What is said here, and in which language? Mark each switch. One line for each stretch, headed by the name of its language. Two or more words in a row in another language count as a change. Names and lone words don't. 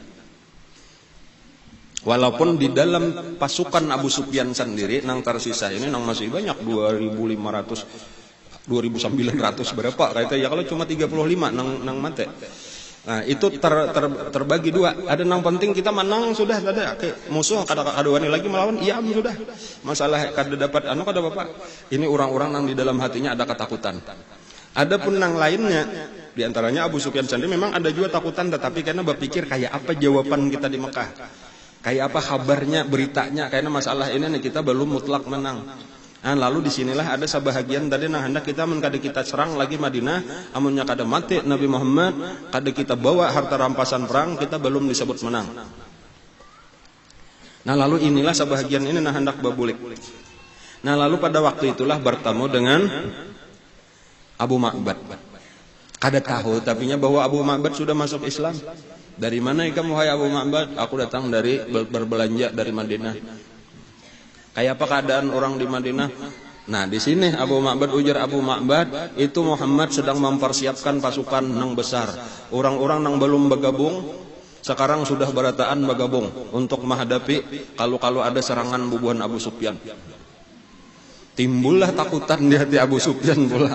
Banjar: Walaupun di dalam pasukan Abu Sufyan sendiri nang tersisa ini nang masih banyak 2.500 2.900 berapa kata ya kalau cuma 35 nang mate.
Indonesian: Nah itu terbagi 2.
Banjar: Ada nang penting kita menang sudah ada musuh kada wani lagi melawan iya sudah. Masalah kada dapat anu kada bapak. Ini orang-orang nang di dalam hatinya ada ketakutan. Adapun nang lainnya di antaranya Abu Sufyan sendiri memang ada juga takutan tetapi karena berpikir kayak apa jawaban kita di Mekah.
Indonesian: Kayak apa kabarnya, beritanya, karena masalah ini nih kita belum mutlak menang.
Banjar: Nah, lalu disinilah ada sebahagian tadi nah hendak kita kada kita serang lagi Madinah, amunnya kada mati Nabi Muhammad, kada kita bawa harta rampasan perang, kita belum disebut menang. Nah, lalu inilah sebahagian ini nah hendak babulik. Nah,
Indonesian: lalu pada waktu itulah bertemu dengan Abu Ma'bad.
Banjar: Kada tahu tapinya bahwa Abu Ma'bad sudah masuk Islam.
Indonesian: Dari mana kamu wahai Abu Ma'bad? Aku datang dari berbelanja dari Madinah. Kayak apa keadaan orang di Madinah?
Banjar: Nah, di sini Abu Ma'bad ujar Abu Ma'bad, itu Muhammad sedang mempersiapkan pasukan nang besar. Orang-orang nang belum bergabung sekarang sudah berataan bergabung untuk menghadapi kalau ada serangan bubuhan Abu Sufyan.
Indonesian: Timbullah takutan di hati Abu Sufyan pula.